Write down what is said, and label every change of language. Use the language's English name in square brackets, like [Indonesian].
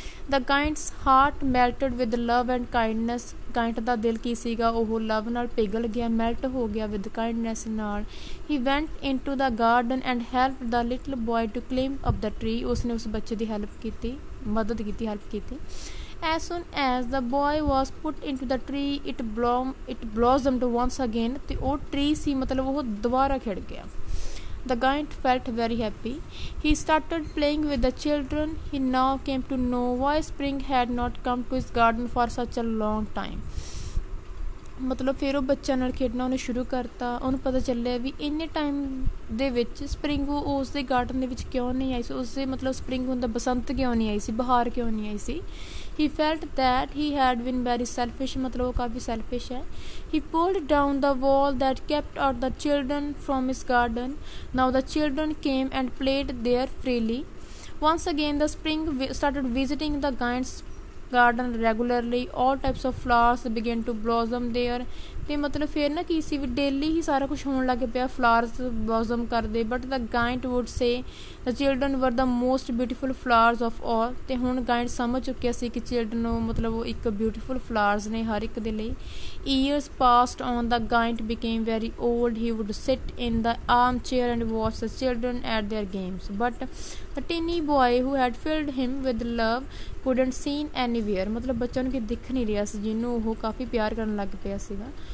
[English] The giant's heart melted with love and kindness. [Punjabi] ਗਾਇੰਟ ਦਾ ਦਿਲ ਕੀ ਸੀਗਾ ਉਹ ਲਵ ਨਾਲ ਪਿਘਲ ਗਿਆ ਮੈਲਟ ਹੋ ਗਿਆ [English] with kindness [Punjabi] ਨਾਲ. [English] He went into the garden and help the little boy to climb up the tree. [Punjabi] ਉਸਨੇ ਉਸ ਬੱਚੇ ਦੀ ਹੈਲਪ ਕੀਤੀ [English] ਮਦਦ ਕੀਤੀ ਹੈਲਪ ਕੀਤੀ. As soon as the boy was put into the tree, it blossomed once again. [Punjabi] ਤੇ ਉਹ tree ਸੀ ਮਤਲਬ ਉਹ ਦੁਬਾਰਾ ਖਿੜ ਗਿਆ. [English] The giant felt very happy. He started playing with the children. He now came to know why spring had not come to his garden for such a long time. [Punjabi] ਮਤਲਬ ਫਿਰ ਉਹ ਬੱਚਿਆਂ ਨਾਲ ਖੇਡਣਾ ਉਹਨੇ ਸ਼ੁਰੂ ਕਰਤਾ. ਉਹਨੂੰ ਪਤਾ ਚੱਲਿਆ ਵੀ ਇੰਨੇ ਟਾਈਮ ਦੇ ਵਿੱਚ ਸਪਰਿੰਗ ਉਸ ਦੇ ਗਾਰਡਨ ਦੇ ਵਿੱਚ ਕਿਉਂ ਨਹੀਂ ਆਈ ਸੀ. ਉਸਦੇ ਮਤਲਬ ਸਪਰਿੰਗ ਹੁੰਦਾ ਬਸੰਤ ਕਿਉਂ ਨਹੀਂ ਆਈ ਸੀ, ਬਹਾਰ ਕਿਉਂ ਨਹੀਂ ਆਈ ਸੀ. [English] He felt that he had been very selfish. [Punjabi] ਮਤਲਬ ਉਹ ਕਾਫੀ ਸੈਲਫਿਸ਼ ਹੈ. [English] He pulled down the wall that kept out the children from his garden. Now the children came and played there freely. Once again the spring started visiting the giant's garden regularly. All types of flowers began to blossom there. [Punjabi] ਤੇ ਮਤਲਬ ਫਿਰ ਨਾ ਕੀ ਸੀ ਵੀ daily ਹੀ ਸਾਰਾ ਕੁਛ ਹੋਣ ਲੱਗ ਪਿਆ, flowers ਬਲੌਜ਼ਮ ਕਰਦੇ. [English] But the giant would say the children were the most beautiful flowers of all. [Punjabi] ਤੇ ਹੁਣ ਗਾਇੰਟ ਸਮਝ ਚੁੱਕਿਆ ਸੀ ਕਿ ਚਿਲਡਰਨ ਮਤਲਬ ਉਹ ਇੱਕ ਬਿਊਟੀਫੁਲ ਫਲਾਵਰਸ ਨੇ ਹਰ ਇੱਕ ਦੇ ਲਈ. [English] Years passed on. The giant became very old. He would sit in the armchair and watch the children at their games. But the teeny boy who had filled him with love couldn't seen anywhere. [Punjabi] ਮਤਲਬ ਬੱਚਾ ਨੂੰ ਕਿ ਦਿਖ ਨਹੀਂ ਰਿਹਾ ਸੀ ਜਿਹਨੂੰ ਉਹ ਕਾਫੀ ਪਿਆਰ ਕਰਨ ਲੱਗ ਪਿਆ ਸੀਗਾ.